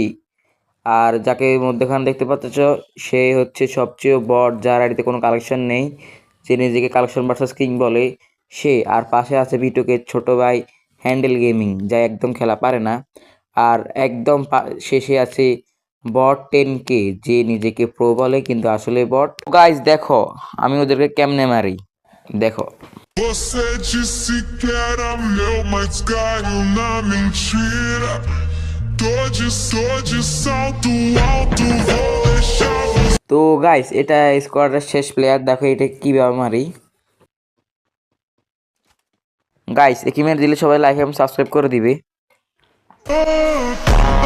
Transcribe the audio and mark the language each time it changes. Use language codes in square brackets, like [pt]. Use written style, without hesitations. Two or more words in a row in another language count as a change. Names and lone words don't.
[bn] আর যাকে মধ্যখানে দেখতে পাচ্ছ সে হচ্ছে সবচেয়ে বট, যার আইডিতে কোনো কালেকশন নেই, যে নিজেকে [en] collection versus king [bn] বলে সে। আর পাশে আছে ভিটুকে ছোট ভাই হ্যান্ডেল গেমিং, যা একদম খেলা পারে না। আর একদম শেষে আছে বট 10K, যে নিজেকে প্রো বলে কিন্তু আসলে বট। গাইস দেখো আমি ওদেরকে কেমনে মারি, দেখো। [pt] Você disse que era meu, mas caiu na mentira. Tô de salto alto, vou deixar você. [bn] তো গাইস এটা স্কোয়াডের শেষ প্লেয়ার, দেখো এটা কিভাবে মারি। গাইস একে মেরে দিলে সবাই লাইক এবং সাবস্ক্রাইব করে দিবে।